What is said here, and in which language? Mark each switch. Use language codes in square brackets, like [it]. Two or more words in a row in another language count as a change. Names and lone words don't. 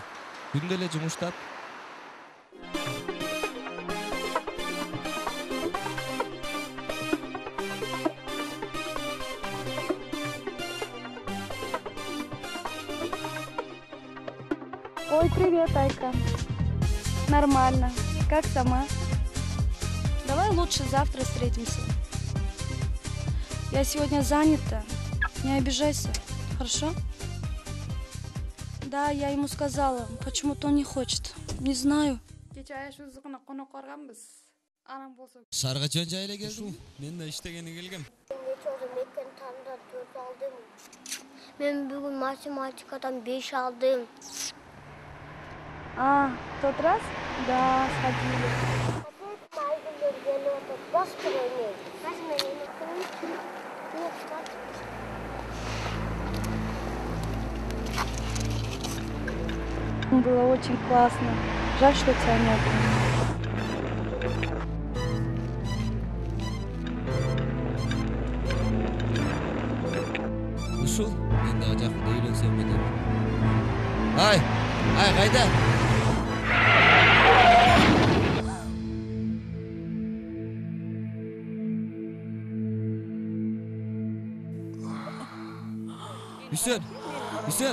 [ky] Күндө эле жумуштап. Ой, [ru] привет, Айка. Нормально. Как сама? Давай лучше завтра встретимся. Я сегодня занята. Не обижайся, хорошо? Да, я ему сказала. Почему-то он не хочет. Не знаю. [ky] Шаарга жөн жай эле келдиң. Мен да иштегени келгем. [kk] Мен бүгін математикадан 5 алдым. [ru] А, в тот раз? Да, сходили. Было очень классно. Жаль, что тебя нет. [ky] Ушул мен дагы жакында үйлөнсөм эле. Ай, кайда? Hüsön.